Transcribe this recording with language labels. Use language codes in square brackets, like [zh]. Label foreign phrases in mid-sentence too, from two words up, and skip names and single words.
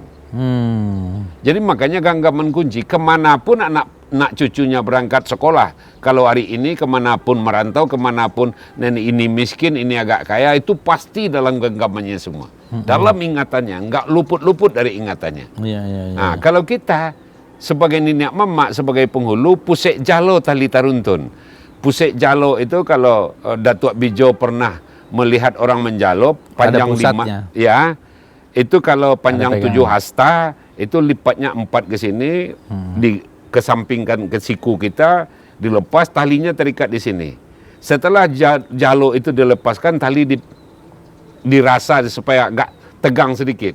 [id] Jadi makanya [min] ganggaman kunci, [id] kemanapun anak cucunya berangkat sekolah, kalau hari ini kemanapun merantau, kemanapun nenek ini miskin, ini agak kaya, itu pasti dalam genggamannya semua. Dalam ingatannya, nggak luput-luput dari ingatannya. Nah, kalau kita sebagai Niniak Mamak, sebagai penghulu, [min] pusek jalo tali taruntun. Pusek jalo [id] itu kalau Datuk Bijo pernah melihat orang menjalo, panjang 5, ya, itu kalau panjang 7 hasta, itu lipatnya 4 ke sini, dikesampingkan ke siku kita, dilepas, talinya terikat di sini. Setelah jalo itu dilepaskan, tali dirasa supaya agak tegang sedikit.